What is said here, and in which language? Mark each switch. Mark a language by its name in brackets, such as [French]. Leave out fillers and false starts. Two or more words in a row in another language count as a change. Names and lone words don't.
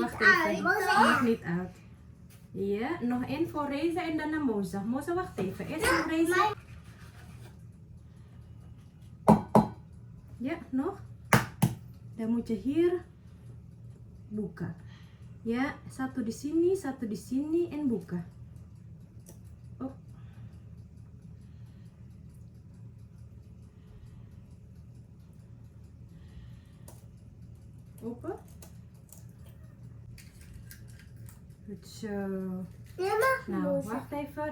[Dutch] Wacht uit. even. Dat mag niet uit. Ja, nog één voor Reza en dan naar Moza. Moza, wacht even. Eerst voor Reza. Ja, nog. Dan moet je hier buka. [Indonesian] Ya, satu di sini en buka. [Dutch] Oh. Open. Goed zo. Nou, wacht even.